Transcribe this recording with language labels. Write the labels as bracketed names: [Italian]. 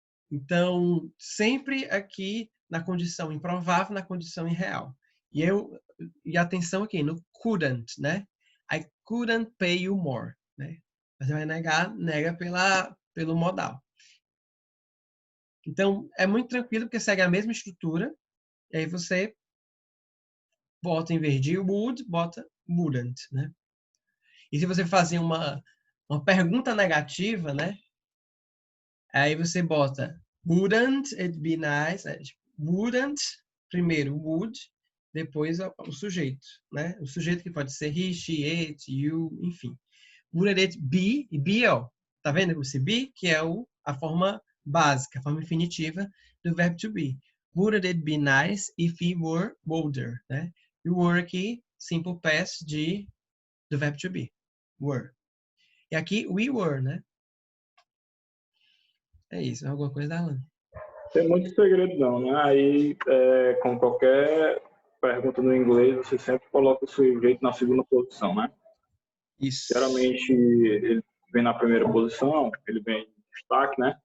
[Portuguese] Então, sempre aqui na condição improvável, na condição irreal. E atenção aqui no couldn't, né? [English] I couldn't pay you more, né? [Portuguese] Você vai negar, nega pelo modal. Então, é muito tranquilo porque segue a mesma estrutura. E aí você bota em vez de would, bota wouldn't, né? E se você fazer uma pergunta negativa, né? Aí você bota [English] wouldn't it be nice? [Portuguese] Wouldn't, primeiro would, depois o sujeito, né? O sujeito que pode ser he, she, it, you, enfim. Wouldn't it be, e be, ó, tá vendo esse be? Que é a forma básica, a forma infinitiva do verbo to be. [English] Wouldn't it be nice if he were older, né? E o were aqui, simple past do verbo to be. [Portuguese] Were. E aqui, we were, né? É isso, alguma coisa da Alan. Tem muito segredo não, né? Aí, com qualquer pergunta no inglês, você sempre coloca o sujeito na segunda posição, né? Isso. Geralmente, ele vem na primeira posição, ele vem em destaque, né?